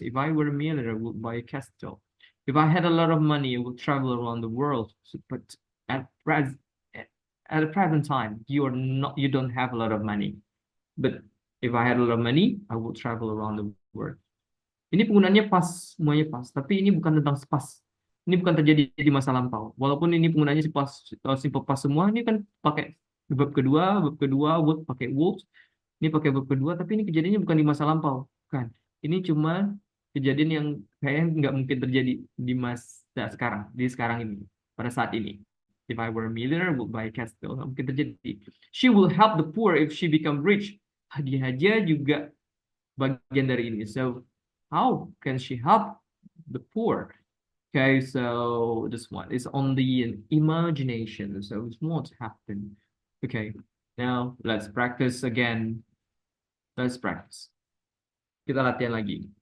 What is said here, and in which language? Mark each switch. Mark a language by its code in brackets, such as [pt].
[en] If I were a millionaire, I would buy a castle. If I had a lot of money, I would travel around the world. So, but at the present time, you don't have a lot of money. But if I had a lot of money, I would travel around the world. [id] Ini penggunaannya pas, semuanya pas. Tapi ini bukan tentang pas. Ini bukan terjadi di masa lampau. Walaupun ini penggunaannya pas, simple pas semua, ini kan pakai verb kedua, would pakai would. Ini pakai verb kedua, tapi ini kejadiannya bukan di masa lampau. Kan? Ini cuma kejadian yang kayaknya nggak mungkin terjadi di masa sekarang, di sekarang ini, pada saat ini. [en] If I were a millionaire, I would buy a castle. [id] Nggak mungkin terjadi. [en] She will help the poor if she become rich. [id] Dia aja juga bagian dari ini. [en] So how can she help the poor? Okay, so this one is only an imagination, so it won't happen. Okay, now let's practice again. Let's practice. [id] Kita latihan lagi.